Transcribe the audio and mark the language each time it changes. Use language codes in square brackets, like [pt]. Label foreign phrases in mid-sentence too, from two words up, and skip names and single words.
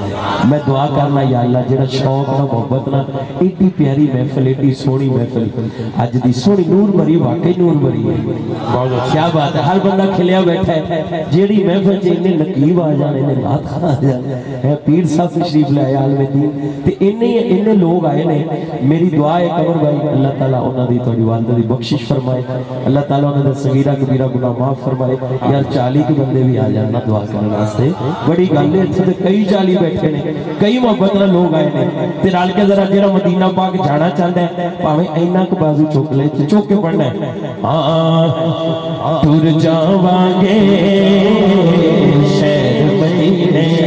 [pa] ਮੈਂ ਦੁਆ ਕਰਨਾ [ar] يا الله [pa] ਜੇੜਾ ਸ਼ੌਕ ਨਾ ਮੋਹੱਬਤ ਨਾ ਏਡੀ ਪਿਆਰੀ ਮਹਫ਼ਿਲ ਏਡੀ ਸੋਹਣੀ ਮਹਫ਼ਿਲ ਅੱਜ ਦੀ ਸੋਹਣੀ ਨੂਰ ਭਰੀ ਵਾਕਈ ਨੂਰ ਭਰੀ ਹੈ। [hi] क्या बात है, [pa] ਹਰ ਬੰਦਾ ਖਿਲਿਆ ਬੈਠਾ ਹੈ। ਜੇੜੀ ਮਹਫ਼ਿਲ ਚ ਇੰਨੇ ਨਕੀਬ ਆ ਜਾਣੇ ਨੇ ਰਾਤ ਖਾਣਾ ਆ ਜਾਣੇ ਹੈ ਪੀਰ ਸਾਹਬ ਤਸ਼ਰੀਫ਼ ਲੈ ਆਏ ਆਲਮ ਦੀਨ ਤੇ ਇੰਨੇ ਲੋਕ ਆਏ ਨੇ। ਮੇਰੀ ਦੁਆ ਹੈ ਕਮਰ ਭਾਈ ਅੱਲ੍ਹਾ ਤਾਲਾ ਉਨ੍ਹਾਂ ਦੀ ਤੁਹਾਡੀ ਵਾਲਦਾ ਦੀ ਬਖ਼ਸ਼ਿਸ਼ ਫ਼ਰਮਾਏ, ਅੱਲ੍ਹਾ ਤਾਲਾ ਉਨ੍ਹਾਂ ਦਾ ਸਗੀਰਾ ਕਬੀਰਾ ਗੁਨਾਹ ਮਾਫ਼ ਫ਼ਰਮਾਏ। ਯਾਰ 40 ਕੇ ਬੰਦੇ ਭੀ ਆ ਜਾਣਾ ਦੁਆ ਕਰਨੇ ਵਾਸਤੇ ਬੜੀ ਗੱਲ ਹੈ। ਇੱਥੇ ਕਈ 40 ਬੈਠੇ ਨੇ, ਕਈ ਮੋਹੱਬਤ ਨਾਲ ਲੋਕ ਆਏ ਨੇ ਤੇ ਰਲ ਕੇ ਜ਼ਰਾ ਜੇੜਾ ਮਦੀਨਾ ਪਾਕ ਜਾਣਾ ਚਾਹਤਾ ਹੈ ਭਾਵੇਂ ਇੰਨਾ ਕ ਬਾਜ਼ੂ ਚੁੱਕ ਲੇ ਚੁੱਕ ਕੇ ਪੜ੍ਹਨਾ ਹੈ। ਟੁਰ ਜਾਵਾਂਗੇ ਸ਼ਹਿਰ ਮਦੀਨੇ।